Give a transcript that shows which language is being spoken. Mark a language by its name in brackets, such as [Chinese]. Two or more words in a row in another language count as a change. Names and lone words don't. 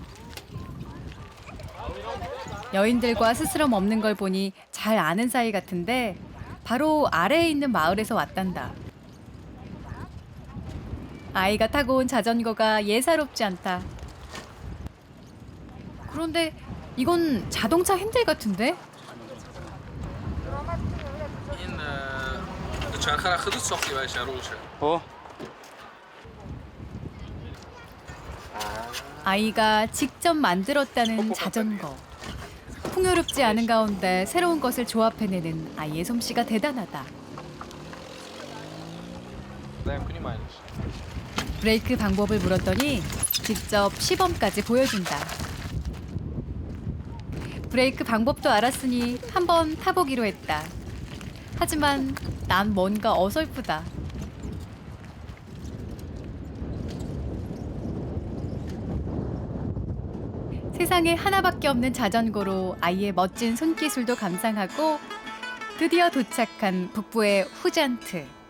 [Korean] 여인들과 스스럼 없는 걸 보니 잘 아는 사이 같은데 바로 아래에 있는 마을에서 왔단다. 아이가 타고 온 자전거가 예사롭지 않다. 그런데 이건 자동차 핸들 같은데? [Tajik] این دوچرخه خودت ساختی برای روشه. [Korean] 아이가 직접 만들었다는 자전거. 풍요롭지 않은 가운데 새로운 것을 조합해내는 아이의 솜씨가 대단하다. [Tajik] نمی‌کنیم اینش. [Korean] 브레이크 방법을 물었더니 직접 시범까지 보여준다. 브레이크 방법도 알았으니 한번 타보기로 했다. 하지만 난 뭔가 어설프다. 세상에 하나밖에 없는 자전거로 아이의 멋진 손기술도 감상하고 드디어 도착한 북부의 후잔트.